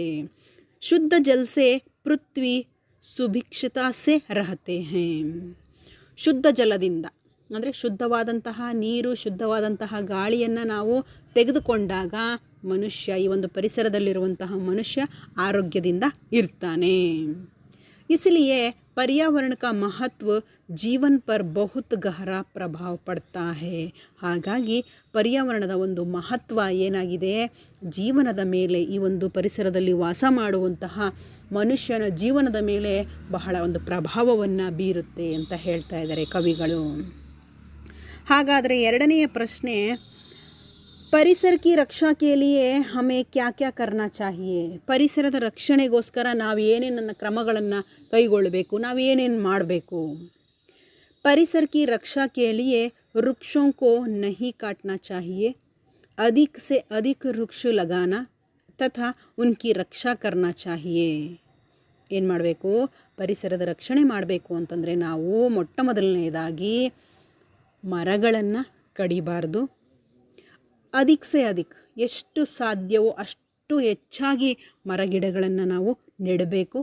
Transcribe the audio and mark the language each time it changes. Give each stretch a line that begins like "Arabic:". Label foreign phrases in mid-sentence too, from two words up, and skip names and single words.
Hindi: शुद्ध जल से पृथ्वी सुभिक्षता से रहती है.
Kannada: ಶುದ್ಧ ಜಲದಿಂದ ಅಂದರೆ ಶುದ್ಧವಾದಂತಹ ನೀರು, ಶುದ್ಧವಾದಂತಹ ಗಾಳಿಯನ್ನು ನಾವು ತೆಗೆದುಕೊಂಡಾಗ ಮನುಷ್ಯ, ಈ ಒಂದು ಪರಿಸರದಲ್ಲಿರುವಂತಹ ಮನುಷ್ಯ ಆರೋಗ್ಯದಿಂದ ಇರ್ತಾನೆ.
Hindi: इसलिए पर्यावरण का महत्व जीवन पर बहुत गहरा प्रभाव पड़ता है.
Kannada: ಹಾಗಾಗಿ ಪರ್ಯಾವರಣದ ಒಂದು ಮಹತ್ವ ಏನಾಗಿದೆ, ಜೀವನದ ಮೇಲೆ, ಈ ಒಂದು ಪರಿಸರದಲ್ಲಿ ವಾಸ ಮಾಡುವಂತಹ ಮನುಷ್ಯನ ಜೀವನದ ಮೇಲೆ ಬಹಳ ಒಂದು ಪ್ರಭಾವವನ್ನು ಬೀರುತ್ತೆ ಅಂತ ಹೇಳ್ತಾ ಇದ್ದಾರೆ ಕವಿಗಳು. ಹಾಗಾದರೆ ಎರಡನೆಯ ಪ್ರಶ್ನೆ,
Hindi: परिसर की रक्षा के लिए हमें क्या क्या करना चाहिए.
Kannada: ಪರಿಸರದ ರಕ್ಷಣೆಗೋಸ್ಕರ ನಾವು ಏನೇನು ಕ್ರಮಗಳನ್ನು ಕೈಗೊಳ್ಳಬೇಕು, ನಾವು ಏನೇನು ಮಾಡಬೇಕು.
Hindi: परिसर की रक्षा के लिए वृक्षों को नहीं काटना चाहिए, अधिक से अधिक वृक्ष लगाना तथा उनकी रक्षा करना चाहिए.
Kannada: ಏನು ಮಾಡಬೇಕು, ಪರಿಸರದ ರಕ್ಷಣೆ ಮಾಡಬೇಕು ಅಂತಂದರೆ ನಾವು ಮೊಟ್ಟ ಮೊದಲನೆಯದಾಗಿ ಮರಗಳನ್ನು ಕಡಿಬಾರ್ದು.
Hindi: अधिक से अधिक,
Kannada: ಎಷ್ಟು ಸಾಧ್ಯವೋ ಅಷ್ಟು ಹೆಚ್ಚಾಗಿ ಮರಗಿಡಗಳನ್ನು ನಾವು ನೆಡಬೇಕು.